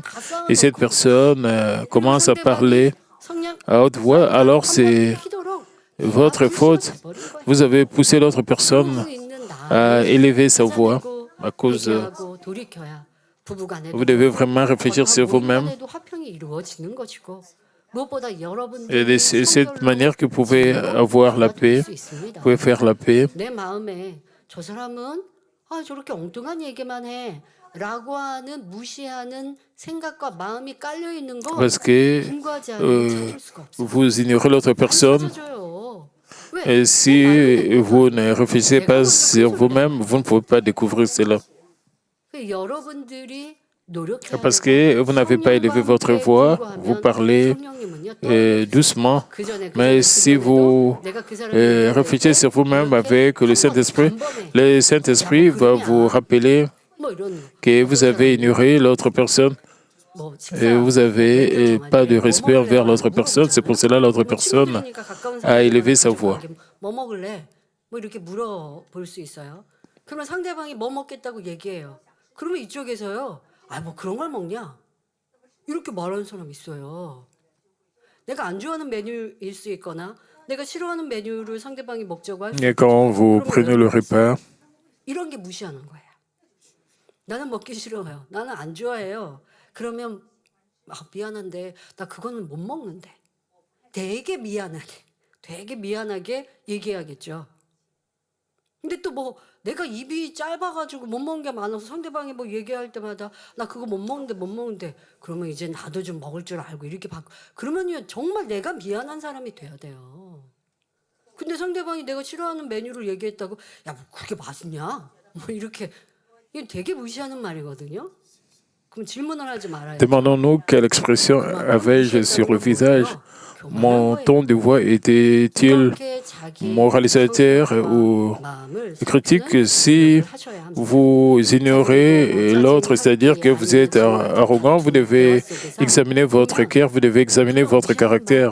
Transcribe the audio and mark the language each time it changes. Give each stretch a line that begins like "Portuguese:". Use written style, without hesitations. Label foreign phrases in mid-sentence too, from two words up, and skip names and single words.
French: Et cette personne commence à parler à haute voix. Alors c'est votre faute. Vous avez poussé l'autre personne à élever sa voix à cause. Vous devez vraiment réfléchir sur vous-même. Et de cette manière que vous pouvez avoir la paix, vous pouvez faire la paix.
Korean: 내 마음에 저 사람은 아, 저렇게 엉뚱한 얘기만 해 라고 하는 무시하는 생각과 마음이 깔려 있는 거
French: Parce que
Korean: 분과하지 않으면 찾을 수가 없어요.
French: vous ignorez l'autre personne.
Korean: 찾아줘요.
French: Et si vous ne réfléchissez pas sur vous-même, vous ne pouvez pas découvrir cela.
Korean: 여러분들이
French: Parce que vous n'avez pas élevé votre voix, vous parlez doucement. Mais si vous réfléchissez sur vous-même avec le Saint-Esprit va vous rappeler que vous avez ignoré l'autre personne et vous n'avez pas de respect envers l'autre personne. C'est pour cela que l'autre personne a élevé sa voix.
Korean: 뭐 먹을래? 뭐 이렇게 물어볼 수 있어요. 그러면 상대방이 뭐 먹겠다고 얘기해요. 그러면 이쪽에서요. 아, 뭐 그런 걸 먹냐? 이렇게 말하는 사람 있어요. 내가 안 좋아하는 메뉴일 수 있거나 내가 싫어하는 메뉴를 상대방이 먹자고 할 수
French: Et quand vous prenez le repas,
Korean: 이런 게 무시하는 거예요. 나는 먹기 싫어요. 나는 안 좋아해요. 그러면 아, 미안한데 나 그거는 못 먹는데. 되게 미안하게 얘기해야겠죠. 근데 또 뭐 내가 입이 짧아가지고 못 먹는 게 많아서 상대방이 뭐 얘기할 때마다 나 그거 못 먹는데 그러면 이제 나도 좀 먹을 줄 알고 이렇게 그러면요 정말 내가 미안한 사람이 돼야 돼요. 근데 상대방이 내가 싫어하는 메뉴를 얘기했다고 야, 뭐 그게 맛있냐? 뭐 이렇게 이게 되게 무시하는 말이거든요. 그럼 질문을 하지 말아요.
French: demandons-nous quelle expression avais-je sur le visage. Mon ton de voix était-il moralisateur ou critique? Si vous ignorez l'autre, c'est-à-dire que vous êtes arrogant, vous devez examiner votre cœur, vous devez examiner votre caractère.